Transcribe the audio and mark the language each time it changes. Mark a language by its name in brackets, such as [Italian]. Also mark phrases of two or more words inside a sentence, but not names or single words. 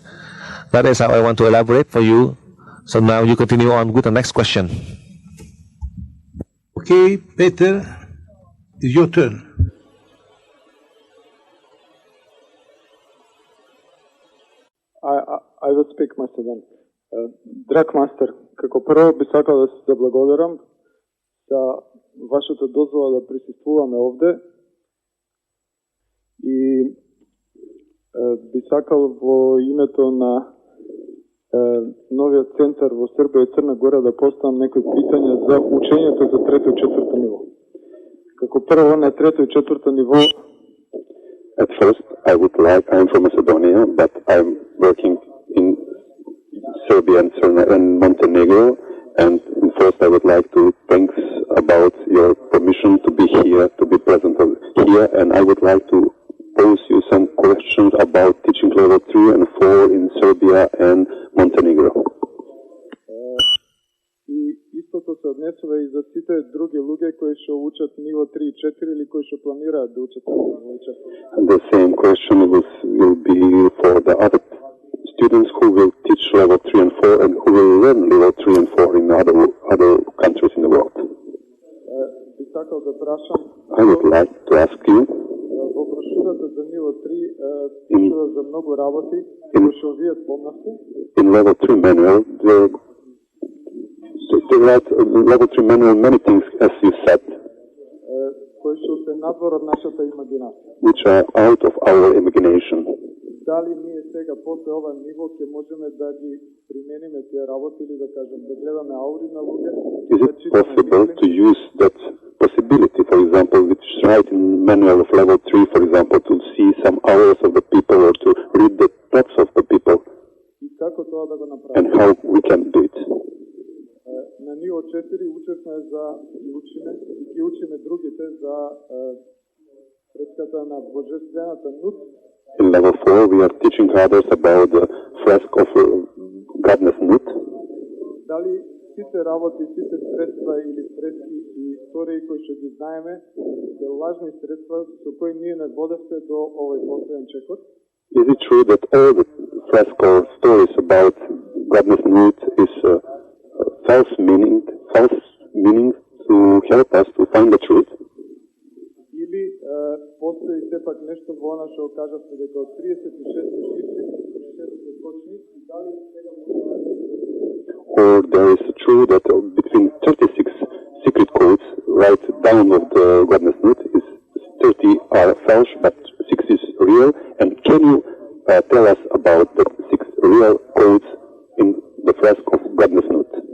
[English] That is how I want to elaborate for you. So now you continue on with the next question. Okay, Peter, it's your turn. I will speak, Master Dan. [Macedonian] Драг мастер, како прво би сакал да се заблагодарам за вашата дозвола да присуствуваме овде и би сакал во името на новиот центар во Србија и Црна Гора да поставам некои питања за учењето за трето и четврто ниво. Како прво на трето и четврто ниво. [English] At first, I would like, I'm from Macedonia, but I'm working in Serbia and Montenegro, and first I would like to thanks about your permission to be here, to be present here, and I would like to pose you some questions about teaching level 3 and 4 in Serbia and Montenegro. [Macedonian] И истото се однесува и за сите други луѓе кои што учат ниво 3 и 4 или кои што планираат да учат ниво 4. [English] The same question will be for the other students who will teach level 3 and 4 and who will learn level 3 and 4 in other countries in the world. [Macedonian] Би сакал да прашам. [English] I would like to ask you. [Macedonian] Во брошурата за ниво 3 пишува за многу работи кои што вие спомнавте. [English] In level 3 manual, they write level 3 manual many things, as you said, [Macedonian] кои што се надвор од нашата имагинација. [English] Which are out of our imagination. [Macedonian] Дали ние сега после ова ниво ќе можеме да ги примениме тие работи или да кажем да гледаме аури на луѓе? [English] Is it possible to use that possibility, for example, which is right in manual of level 3, for example, to see some hours of the people or to read the thoughts of the people? [Macedonian] И како тоа да го направиме? [English] And how we can do it? [Macedonian] На ниво 4 учевме за и ги учиме другите за фреската на божествената нут. [English] In level 4, we are teaching others about the fresk of Godness Nut. [Macedonian] Дали сите работи, сите средства или фрески и истории кои што ги знаеме, се лажни средства со кои ние не водевте до овој последен чекор? [English] Is it true that all the fresk or stories about Godness Nut is false meaning to help us to find the truth? [Macedonian] Или постои сепак нешто во она што кажавте дека од 36 шифри, 36 точни, и дали сега [English] Or there is true that between 36 secret codes right down of the Godness Nut is 30 are false, but 6 is real. And can you tell us about the 6 real codes in the fresk of Godness Nut?